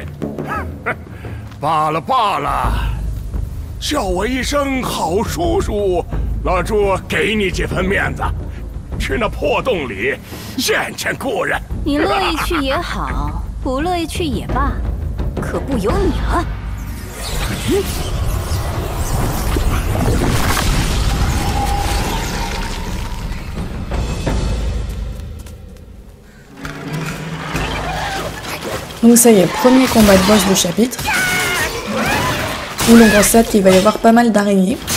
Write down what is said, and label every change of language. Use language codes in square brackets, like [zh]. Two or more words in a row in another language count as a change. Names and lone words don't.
[zh] 罢了罢了，叫我一声好叔叔，老朱给你几分面子，去那破洞里见见故人。你乐意去也好，不乐意去也罢，可不由你了。 [fr] Donc ça y est, premier combat de boss du chapitre, où l'on constate qu'il va y avoir pas mal d'araignées.